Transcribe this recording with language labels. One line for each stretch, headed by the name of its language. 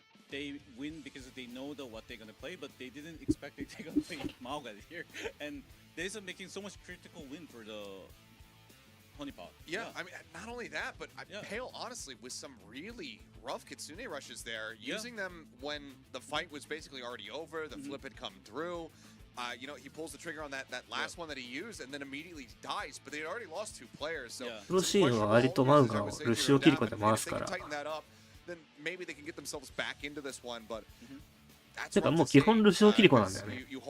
English: They win because they know what they're gonna play, but they didn't expect that they're gonna play Mauga here, and they're making so much critical win for the honeypot. Yeah, I mean, not only that, but Pale honestly with some really rough Kitsune rushes there, using them when the fight was basically already over, the flip had come through. You know, he pulls the trigger on that last one that he used, and then immediately dies. But they had already lost 2 players, so
Japanese: プロシーンは割とマウガをルシオキリコで回すから。
English: then maybe they can get themselves back into this one, but
Japanese: てかもう基本ルシオキリコなんだよね。